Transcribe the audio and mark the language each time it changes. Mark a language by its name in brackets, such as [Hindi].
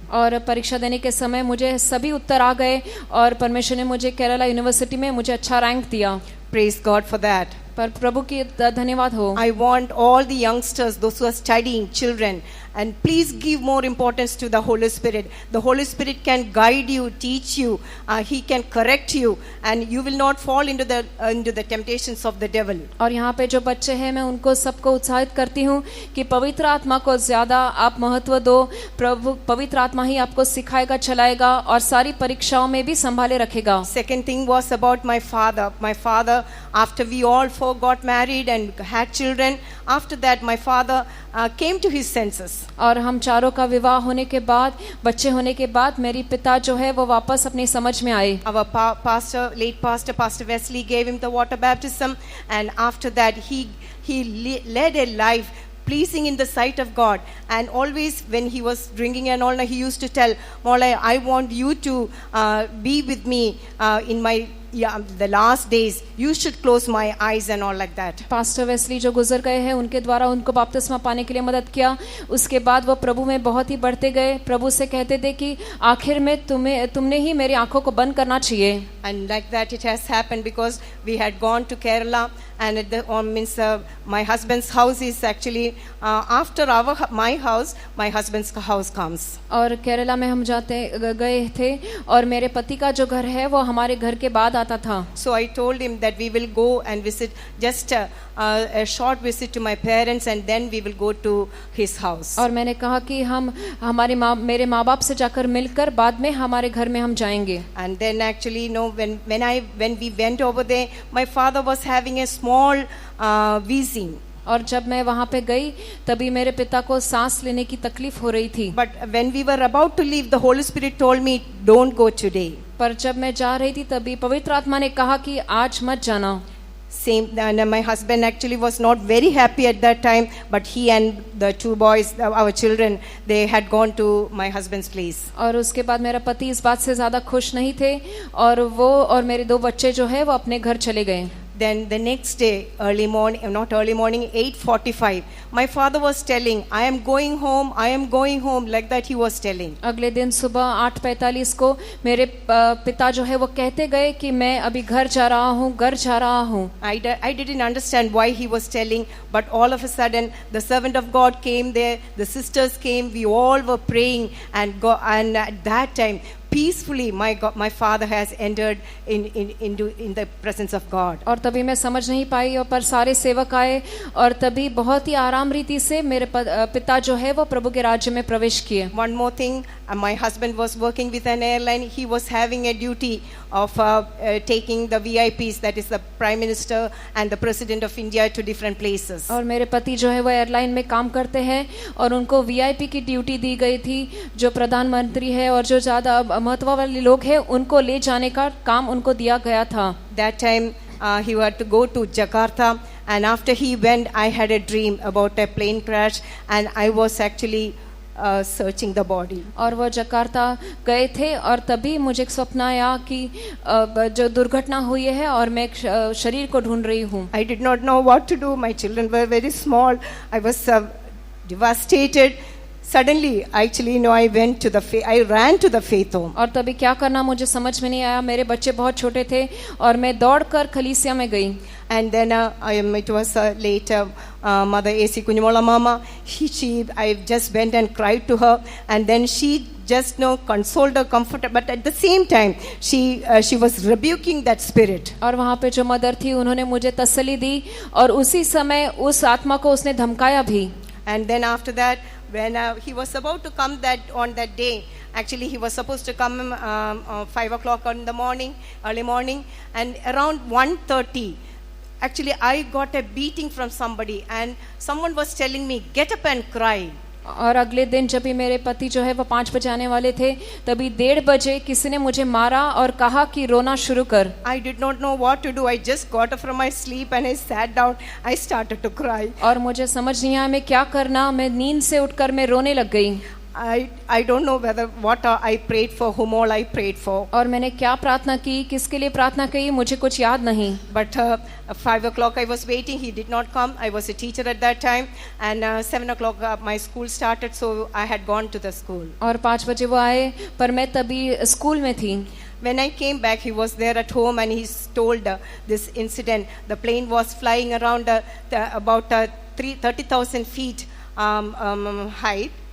[Hindi] और परीक्षा देने के समय मुझे सभी उत्तर आ गए और परमेश्वर ने मुझे केरला यूनिवर्सिटी में मुझे अच्छा रैंक दिया। [English] Praise God for that. [Hindi] पर प्रभु की धन्यवाद हो। [English] I want all the youngsters, those who are studying, children, and please give more importance to the Holy Spirit. The Holy Spirit can guide you, teach you, He can correct you, and you will not fall into the temptations of the devil. [Hindi] और यहाँ पे जो बच्चे हैं मैं उनको सबको उत्साहित करती हूँ कि पवित्र आत्मा को ज्यादा आप महत्व दो। प्रभु पवित्र आत्मा ही आपको सिखाएगा, चलाएगा और सारी परीक्षाओं में भी संभाले रखेगा। [English] Second thing was about my father. My father, after we all four got married and had children, after that my father came to his senses. [Hindi] और हम चारों का विवाह होने के बाद, बच्चे होने के बाद मेरी पिता जो है वो वापस अपनी समझ में आए। [English] Our pastor, late Pastor Wesley, gave him the water baptism, and after that he led a life pleasing in the sight of God. And always when he was drinking and all, he used to tell, Mola, I want you to be with me in the last days. You should close my eyes and all like that. [Hindi] Pastor Wesley जो गुजर गए हैं उनके द्वारा उनको बपतिस्मा पाने के लिए मदद किया। उसके बाद वो प्रभु में बहुत ही बढ़ते गए। प्रभु से कहते थे कि आखिर में तुमने ही मेरी आंखों को बंद करना चाहिए। [English] And like that it has happened, because we had gone to Kerala, and my husband's house is actually after my house, my husband's house comes. [Hindi] और केरला में हम गए थे और मेरे पति का जो घर है वो हमारे घर के बाद आता था। [English] So I told him that we will go and visit, just a short visit to my parents, and then we will go to his house. [Hindi] और मैंने कहा कि हम मेरे माँ बाप से जाकर मिलकर बाद में हमारे घर में हम जाएंगे। [English] And then actually, when we went over there, my father was having a small wheezing. [Hindi] और जब मैं वहाँ पे गई तभी मेरे पिता को सांस लेने की तकलीफ हो रही थी। [English] But when we were about to leave, the Holy Spirit told me, don't go today. [Hindi] पर जब मैं जा रही थी तभी पवित्र आत्मा ने कहा कि आज मत जाना। [English] Same, and my husband actually was not very happy at that time, but he and the two boys, our children, they had gone to my husband's place. [Hindi] और उसके बाद मेरा पति इस बात से ज़्यादा खुश नहीं थे और वो और मेरे 2 बच्चे जो है वो अपने घर चले गए। [English] Then the next day, early morning, not early morning, 8:45, my father was telling, I am going home, like that he was telling. [Hindi] अगले दिन सुबह 8:45 को मेरे पिता जो है वो कहते गए कि मैं अभी घर जा रहा हूँ। [English] I didn't understand why he was telling, but all of a sudden, the servant of God came there, the sisters came, we all were praying, and at that time, peacefully my father has entered in the presence of God. [Hindi] और तभी मैं समझ नहीं पाई और पर सारे सेवक आए और तभी बहुत ही आराम रीति से मेरे पिता जो है वो प्रभु के राज्य में प्रवेश किए। [English] One more thing, my husband was working with an airline. He was having a duty of taking the VIPs, that is the Prime Minister and the President of India, to different places. [Hindi] और मेरे पति जो है वो airline में काम करते हैं और उनको VIP की ड्यूटी दी गई थी, जो प्रधानमंत्री है और जो ज़्यादा महत्व वाले लोग हैं उनको ले जाने का काम उनको दिया गया था। [English] That time he had to go to Jakarta, and after he went, I had a dream about a plane crash, and I was actually searching the body. [Hindi] और वो जकार्ता गए थे और तभी मुझे एक स्वप्न आया कि जो दुर्घटना हुई है और मैं एक शरीर को ढूंढ रही हूँ। [English] I did not know what to do. My children were very small. I was devastated. Suddenly, actually, I I ran to the faith home. [Hindi] और तभी क्या करना मुझे समझ में नहीं आया। मेरे बच्चे बहुत छोटे थे और मैं दौड़कर खलीसिया में गई। [English] And then it was later, Mother A.C. Kunjumola Mama, I just went and cried to her, and then she just consoled her, comforted, but at the same time, she was rebuking that spirit. [Hindi] और वहाँ पे जो mother थी उन्होंने मुझे तसल्ली दी और उसी समय उस आत्मा को उसने धमकाया भी। [English] And then after that, when he was about to come on that day, actually he was supposed to come 5 o'clock in the morning, early morning, and around 1:30, actually I got a beating from somebody, and someone was telling me, get up and cry. [Hindi] और अगले दिन जब भी मेरे पति जो है वो 5 बजे आने वाले थे तभी 1:30 बजे किसी ने मुझे मारा और कहा कि रोना शुरू कर। [English] I did not know what to do. I just got up from my sleep and I sat down. I started to cry. [Hindi] और मुझे समझ नहीं आया मैं क्या करना। मैं नींद से उठकर मैं रोने लग गई। [English] I don't know what I prayed for, whom all I prayed for. [Hindi] और मैंने क्या प्रार्थना की, किसके लिए प्रार्थना की, मुझे कुछ याद नहीं। [English] But 5 o'clock I was waiting. He did not come. I was a teacher at that time, and 7 o'clock my school started, so I had gone to the school. [Hindi] और 5 बजे वो आए पर मैं तभी स्कूल में थी। [English] When I came back, he was there at home, and he told this incident. The plane was flying around about 30,000 feet height.